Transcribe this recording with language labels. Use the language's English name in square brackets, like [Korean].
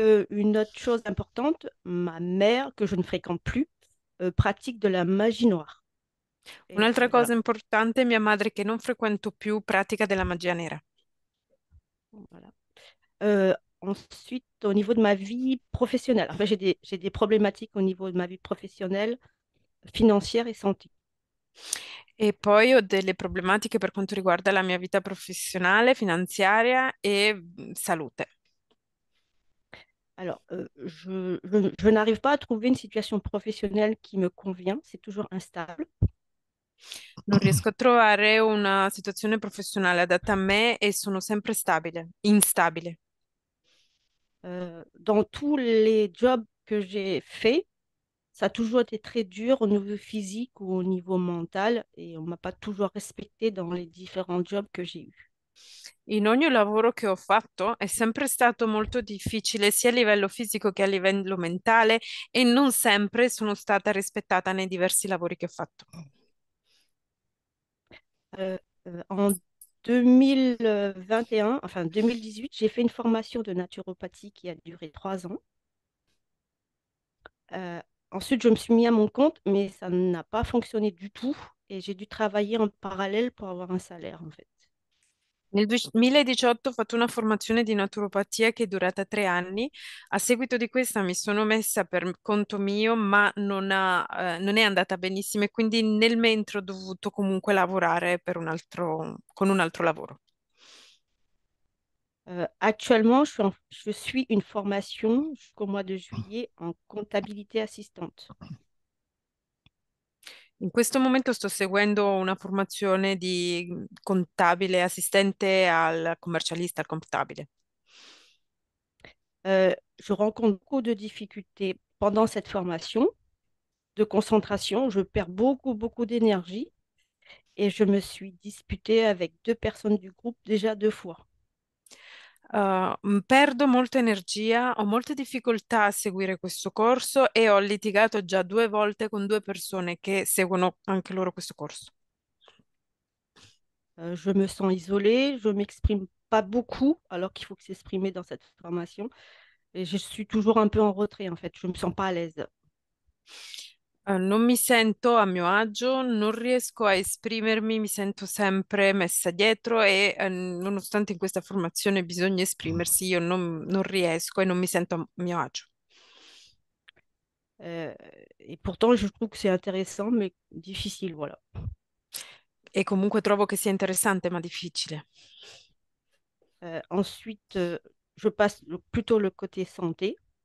[French] Une autre chose importante, ma mère, que je ne fréquente plus, pratique de la magie noire. [Italian] Un'altra [French] Et [Italian] cosa [French] voilà. [Italian] importante, mia madre che non frequento più pratica della magia nera. [French] Voilà. Ensuite, au niveau de ma vie professionnelle, enfin, j'ai des problématiques au niveau de ma vie professionnelle, financière et santé. [Italian] E poi ho delle problematiche per quanto riguarda la mia vita professionale, finanziaria e salute. [French] Alors, je n'arrive pas à trouver une situation professionnelle qui me convient, c'est toujours instable. [Italian] Non riesco a trovare una situazione professionale adatta a me e sono sempre instabile. [French] Dans tous les jobs que j'ai faits, ça a toujours été très dur au niveau physique ou au niveau mental et on m'a pas toujours respecté dans les différents jobs que j'ai eus. [Italian] In ogni lavoro che ho fatto è sempre stato molto difficile sia a livello fisico che a livello mentale e non sempre sono stata rispettata nei diversi lavori che ho fatto. [French] En 2021, enfin 2018, j'ai fait une formation de naturopathie qui a duré 3 ans. Euh, Ensuite, je me suis mis à mon compte, mais ça n'a pas fonctionné du tout et j'ai dû travailler en parallèle pour avoir un salaire en fait. [Italian] Nel 2018 ho fatto una formazione di naturopatia che è durata 3 anni. A seguito di questa mi sono messa per conto mio, ma non è andata benissimo e quindi nel mentre ho dovuto comunque lavorare con un altro lavoro. [French] Actuellement, je suis une formation jusqu'au mois de juillet en comptabilité assistante. [Italian] In questo momento sto seguendo una formazione di contabile, assistente al commercialista, al contabile. [French] je rencontre beaucoup de difficultés pendant cette formation de concentration. Je perds beaucoup d'énergie et je me suis disputée avec deux personnes du groupe déjà deux fois. [Italian] Perdo molta energia, ho molte difficoltà a seguire questo corso e ho litigato già 2 volte con 2 persone che seguono anche loro questo corso. [French] Je me sens isolée, je m'exprime pas beaucoup alors qu'il faut que s'exprimer dans cette formation. Et je suis toujours un peu en retrait en fait, je me sens pas à l'aise. [Italian] Non mi sento a mio agio, non riesco a esprimermi, mi sento sempre messa dietro e nonostante in questa formazione bisogna esprimersi, io non riesco e non mi sento a mio agio. [French] Euh, et pourtant, je trouve que c'est intéressant, mais difficile, voilà. [Italian] E comunque trovo che sia interessante ma difficile. [French] Ensuite, je passe plutôt le côté santé.